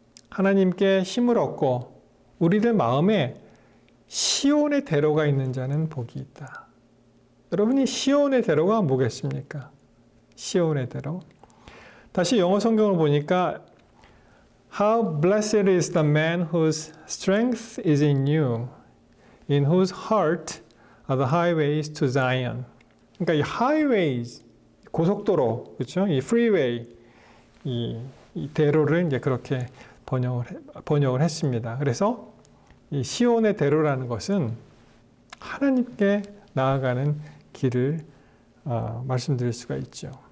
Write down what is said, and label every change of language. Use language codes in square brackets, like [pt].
[ko] 하나님께 힘을 얻고 우리들 마음에 시온의 대로가 있는 자는 복이 있다. 여러분이 시온의 대로가 뭐겠습니까? 시온의 대로. 다시 영어 성경을 보니까 [en] How blessed is the man whose strength is in you, in whose heart are the highways to Zion. [ko] 그러니까 이 highways, 고속도로, 그렇죠? 이 freeway, 이 대로를 이제 그렇게 번역을 했습니다. 그래서 이 시온의 대로라는 것은 하나님께 나아가는 길을 말씀드릴 수가 있죠.